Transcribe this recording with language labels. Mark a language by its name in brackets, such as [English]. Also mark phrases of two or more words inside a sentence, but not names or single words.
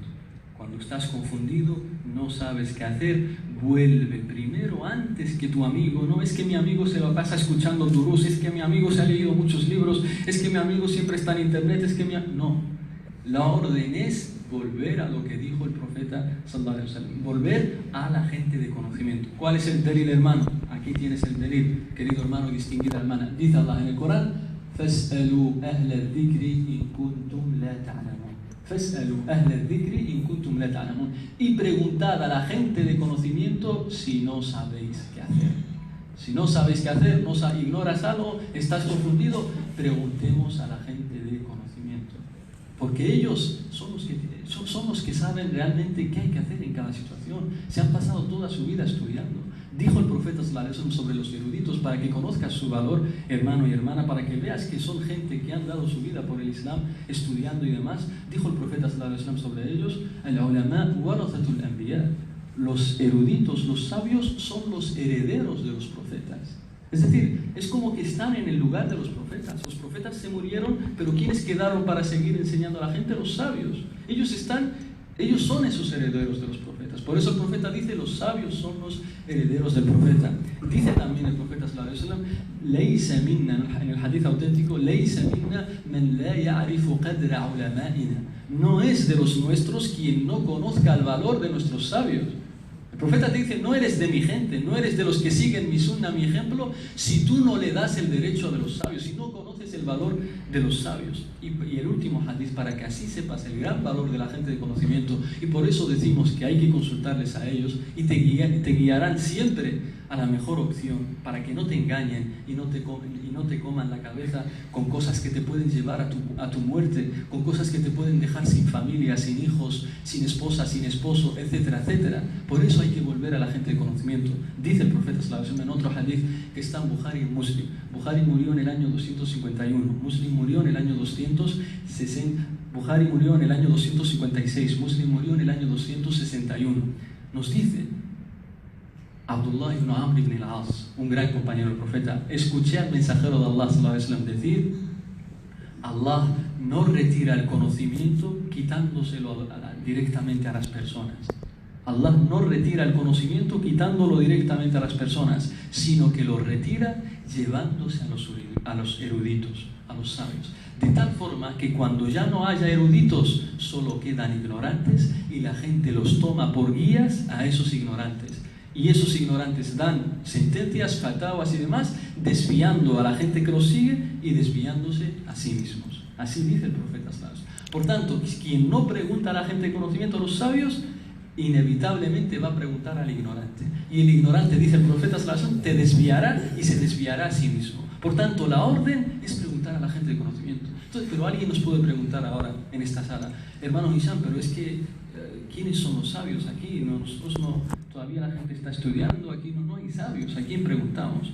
[Spanish] Cuando estás confundido, no sabes qué hacer, vuelve primero antes que tu amigo. No es que mi amigo se lo pasa escuchando durús, es que mi amigo se ha leído muchos libros, es que mi amigo siempre está en internet, es que No, la orden es volver a lo que dijo el profeta [Arabic] صلى الله عليه وسلم, [Spanish] volver a la gente de conocimiento. ¿Cuál es el delil, hermano? Aquí tienes el delil, querido hermano y distinguida hermana. Dice Allah en el Corán, [Arabic] فَاسْأَلُوا أَهْلَ الذِّكْرِ إِن كُنتُمْ لَا تَعْلَمُونَ. فَاسْأَلُوا أَهْلَ الذِّكْرِ إِن كُنتُمْ لَا تَعْلَمُونَ. [Spanish] Y preguntad a la gente de conocimiento si no sabéis qué hacer. Si no sabéis qué hacer, ignoras algo, estás confundido, preguntemos a la gente de conocimiento. Porque ellos son los que saben realmente qué hay que hacer en cada situación. Se han pasado toda su vida estudiando. Dijo el profeta [Arabic] صلى الله عليه وسلم [Spanish] sobre los eruditos, para que conozcas su valor, hermano y hermana, para que veas que son gente que han dado su vida por el Islam, estudiando y demás. Dijo el profeta [Arabic] صلى الله عليه وسلم [Spanish] sobre ellos, [Arabic] العلماء ورثة الأنبياء. [Spanish] Los eruditos, los sabios, son los herederos de los profetas. Es decir, es como que están en el lugar de los profetas. Los profetas se murieron, pero ¿quiénes quedaron para seguir enseñando a la gente? Los sabios. Ellos son esos herederos de los profetas. Por eso el profeta dice, los sabios son los herederos del profeta. Dice también el profeta [Arabic] صلى الله عليه وسلم, "ليس منا", [Spanish] en el hadith auténtico, [Arabic] "ليس منا من لا يعرف قدر علمائنا". [Spanish] No es de los nuestros quien no conozca el valor de nuestros sabios. El profeta te dice, no eres de mi gente, no eres de los que siguen mi sunna, mi ejemplo, si tú no le das el derecho de los sabios, si no conoces es el valor de los sabios. Y el último hadith, para que así sepas el gran valor de la gente de conocimiento, y por eso decimos que hay que consultarles a ellos, y te guiarán siempre a la mejor opción, para que no te engañen y no te coman la cabeza con cosas que te pueden llevar a tu muerte, con cosas que te pueden dejar sin familia, sin hijos, sin esposa, sin esposo, etcétera, etcétera. Por eso hay que volver a la gente de conocimiento. Dice el profeta [Arabic] صلى الله عليه وسلم [Spanish] en otro hadith que está en Bukhari y Muslim. Bukhari murió en el año 251, Muslim murió en el año 260, Bukhari murió en el año 256, Muslim murió en el año 261. Nos dice Abdullah ibn Amr ibn al-As, un gran compañero del profeta: escuché al mensajero de Allah [Arabic] صلى الله عليه وسلم [Spanish] decir: Allah no retira el conocimiento quitándoselo directamente a las personas. Allah no retira el conocimiento quitándolo directamente a las personas, sino que lo retira llevándose a los eruditos, a los sabios. De tal forma que cuando ya no haya eruditos, solo quedan ignorantes y la gente los toma por guías a esos ignorantes. Y esos ignorantes dan sentencias, fatawas y demás, desviando a la gente que los sigue y desviándose a sí mismos. Así dice el profeta [Arabic] صلى الله عليه وسلم. [Spanish] Por tanto, quien no pregunta a la gente de conocimiento, a los sabios, inevitablemente va a preguntar al ignorante. Y el ignorante, dice el profeta [Arabic] صلى الله عليه وسلم, [Spanish] te desviará y se desviará a sí mismo. Por tanto, la orden es preguntar a la gente de conocimiento. Entonces, pero alguien nos puede preguntar ahora en esta sala: hermano Hisham, pero es que ¿quiénes son los sabios aquí? Nosotros no, todavía la gente está estudiando, aquí no hay sabios. ¿A quién preguntamos?